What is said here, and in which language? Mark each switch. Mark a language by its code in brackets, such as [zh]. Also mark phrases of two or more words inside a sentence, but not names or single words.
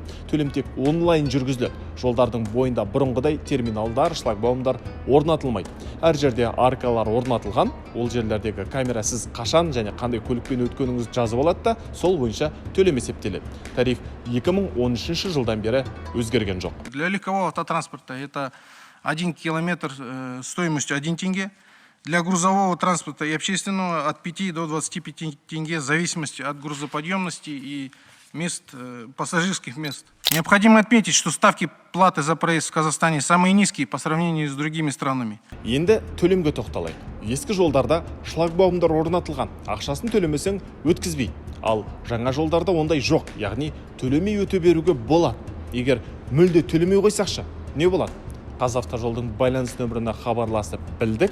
[kk] Төлем тек онлайн жүргізіледі. Жолдардың бойында бұрынғыдай терминалдар, шлагбаумдар орнатылмайды. Әр жерде аркалар орнатылған. Ол жерлердегі камера сіз қашан және қандай көлікпен өткеніңізді жазып алады да, сол бойынша төлем есептеледі. Тариф 2013 жылдан бері өзгерген жоқ. [ru] Для легкового автотранспорта это 1 километр стоимостью 1 тенге. Для грузового транспорта и общественного от 5 до 25 тенге в зависимости от грузоподъемности и мест, пассажирских мест. Необходимо отметить, что ставки платы за проезд в Казахстане самые низкие по сравнению с другими странами. [kk] Енді төлемге тоқталайық. Ескі жолдарда шлагбаумдар орнатылған. Ақшасын төлемесең өткізбейді. Ал жаңа жолдарда ондай жоқ, яғни төлемей өте беруге болады. Егер мүлде төлемей қойсақшы, не болады? Қазавтожолдың байланыс нөміріне хабарласып білдік.